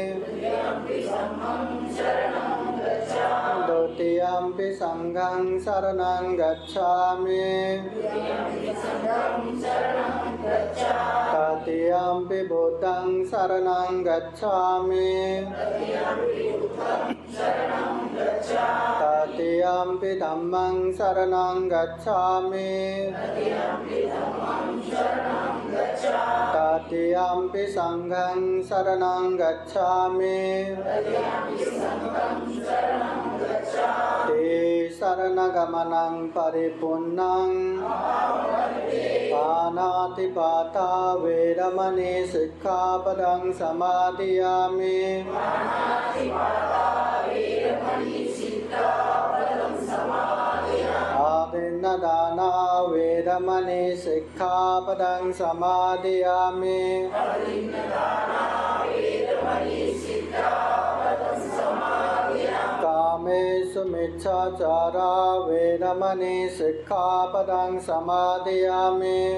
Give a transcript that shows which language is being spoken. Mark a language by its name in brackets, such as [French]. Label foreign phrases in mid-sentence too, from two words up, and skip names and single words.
[Pali] द्वितीयम्पि संघं शरणं गच्छामि तृतीयम्पि बुद्धं शरणं गच्छामि तृतीयम्पि धम्मं शरणं गच्छामि तृतीयम्पि संघं शरणं गच्छामि ते शरणगमनं परिपूर्णं पानातिपाता वेरमणि सिक्खापदं समादयामि आदिन्नदाना वेरमणि सिक्खापदं समादयामि कामेषु मिच्छाचारा वेरमणि सिक्खापदं समादयामि